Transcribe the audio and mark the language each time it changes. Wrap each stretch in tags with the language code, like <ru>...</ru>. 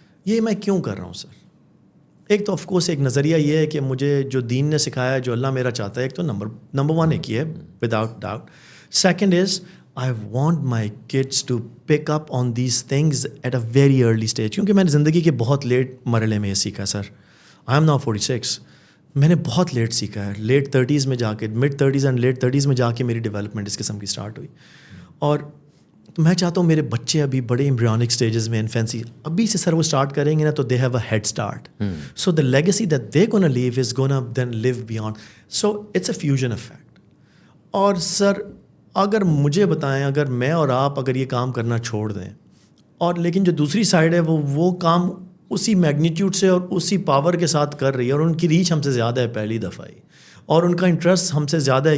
<ur>یہ میں کیوں کر رہا ہوں سر؟ ایک تو آف کورس ایک نظریہ یہ ہے کہ مجھے جو دین نے سکھایا ہے, جو اللہ میرا چاہتا ہے, ایک تو نمبر 1 ایک یہ ہے without doubt.</ur> <en>Second is I want my kids to pick up on these things at a very early stage.</en> <ur>کیونکہ میں نے زندگی کے بہت لیٹ مرحلے میں یہ سیکھا سر.</ur> <en>I am now 46.</en> <ur>میں نے بہت لیٹ سیکھا ہے, لیٹ 30s میں جا کے, mid 30s and let 30s میں جا کے میری ڈیولپمنٹ اس قسم کی اسٹارٹ ہوئی. اور میں چاہتا ہوں میرے بچے ابھی بڑے ایمبریونک اسٹیجز میں, انفینسی, ابھی سے سر وہ اسٹارٹ کریں گے نا تو</ur> <en>They have a head start. So the legacy that they gonna leave is gonna then leave beyond. So it's a fusion effect.</en> <ur>اور سر اگر مجھے بتائیں, اگر میں اور آپ اگر یہ کام کرنا چھوڑ دیں, اور لیکن جو دوسری سائڈ ہے وہ کام اسی میگنیٹیوڈ سے اور اسی پاور کے ساتھ کر رہی ہے, اور ان کی ریچ ہم سے زیادہ ہے پہلی دفعہ ہی, اور ان کا انٹرسٹ ہم سے زیادہ ہے.</ur>